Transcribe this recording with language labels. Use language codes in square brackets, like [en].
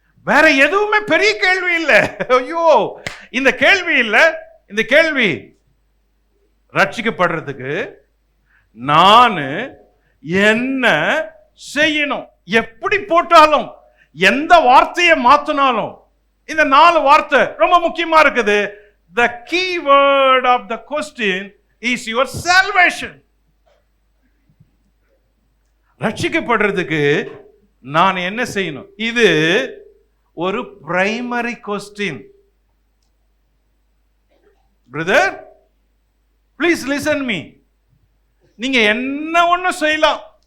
[ta] வேற எதுவுமே பெரிய கேள்வி இல்லை. ஐயோ, இந்த கேள்வி இல்லை. இந்த கேள்வி ரட்சிக்கப்படுறதுக்கு நான் என்ன செய்யணும்? எப்படி போட்டாலும், எந்த வார்த்தையை மாத்தினாலும் இந்த 4 வார்த்தை ரொம்ப முக்கியமா இருக்குது. [en] The key word of the question is your salvation. [ta] ரட்சிக்கப்படுறதுக்கு நான் என்ன செய்யணும்? இது ஒரு primary question. Brother, please listen me. நீங்க என்ன ஒண்ணு செய்யலாம்.